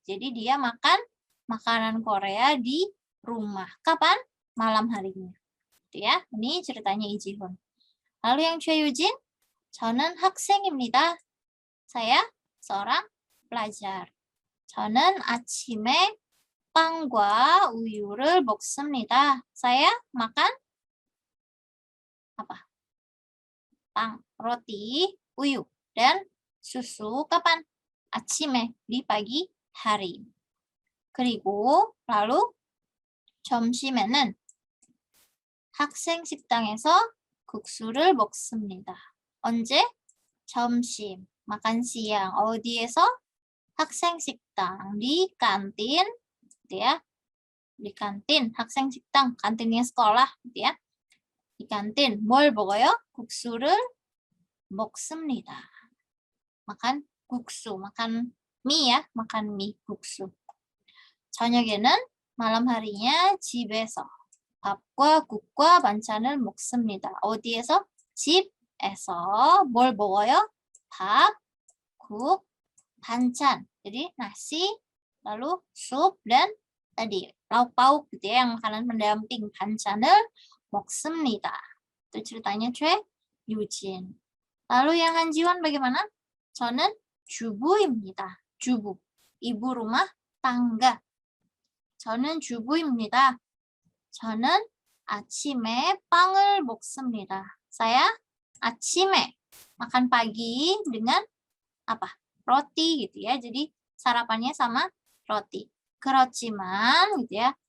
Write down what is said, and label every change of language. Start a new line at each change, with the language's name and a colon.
Indonesian: Jadi dia makan makanan Korea di rumah. Kapan? Malam harinya. Gitu ya. Ini ceritanya 이지훈. Lalu yang 최유진,
Korean: 저는 학생입니다.
Indonesian: Saya seorang pelajar.
Korean: 저는 아침에 빵과 우유를 먹습니다.
Indonesian: Saya makan apa? Pang, roti, uyu, dan susu. Kapan?
Korean: 아침에,
Indonesian: di pagi hari.
Korean: 그리고
Indonesian: lalu
Korean: 점심에는 학생 식당에서 국수를 먹습니다. 언제? 점심,
Indonesian: makan siang.
Korean: 어디에서? 학생 식당,
Indonesian: di kantin, gitu ya. Di kantin,
Korean: 학생 식당,
Indonesian: kantinnya sekolah, gitu ya. Di kantin,
Korean: 뭘 먹어요? 국수를 먹습니다.
Indonesian: Makan
Korean: 국수,
Indonesian: makan mie ya, makan mie, 국수.
Korean: 저녁에는
Indonesian: malam harinya
Korean: 집에서 밥과 국과 반찬을 먹습니다. 어디에서? 집에서 뭘 먹어요? 밥, 국, 반찬.
Indonesian: Jadi nasi, lalu sup dan tadi lauk pauk gitu ya, yang makanan pendamping.
Korean: 반찬을 먹습니다.
Indonesian: Itu ceritanya 최유진. Lalu yang Hanjiwon bagaimana?
Korean: 저는 주부입니다. 주부,
Indonesian: ibu rumah tangga.
Korean: 저는 주부입니다. 저는 아침에 빵을 먹습니다.
Indonesian: Saya
Korean: 아침에
Indonesian: makan pagi dengan apa? Roti gitu ya. Jadi sarapannya sama roti.
Korean: 그렇지만
Indonesian: gitu ya.